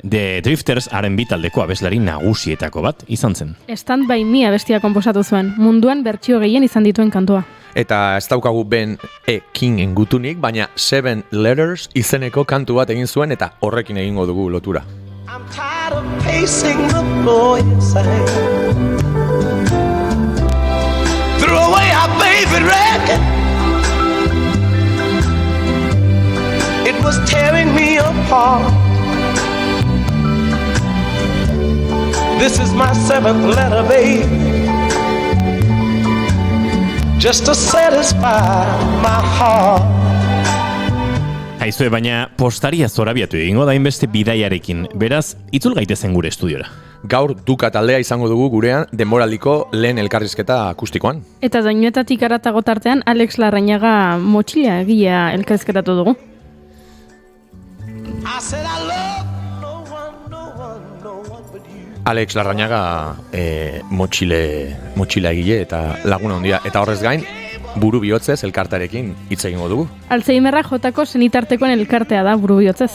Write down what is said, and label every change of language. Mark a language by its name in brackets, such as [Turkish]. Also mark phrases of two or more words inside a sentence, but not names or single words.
[Basque] The Drifters R&B taldeko abeslari nagusietako bat izan zen. Stand By Me abestia konposatu zuen, munduan bertsio gehien izan dituen kantua. Eta ez daukagu Ben King gutunik, baina 7 Letters izeneko kantu bat egin zuen eta horrekin egingo dugu lotura. [English] I'm tired of pacing the floor inside. Threw away our favorite record. It was tearing me apart. This is my 7th letter, babe, just to satisfy my heart. [Basque] Aizue, baina postaria zorabiatu egingo da inbeste bidaiarekin. Beraz, itzul gaitezen gure estudiora. Gaur Duka taldea izango dugu gurean denboraldiko lehen elkarrizketa akustikoan. Eta doinuetatik aratago tartean Alex Larrañaga motxila egilea elkarrizketatu dugu. [English] I said I love no one but you. [Basque] Alex Larrañaga motxila egile eta laguna handia. Eta horrez gain, buru bihotzez elkartarekin hitz egingo dugu. Alzheimerra jotako senitartekoen elkartea da buru bihotzez.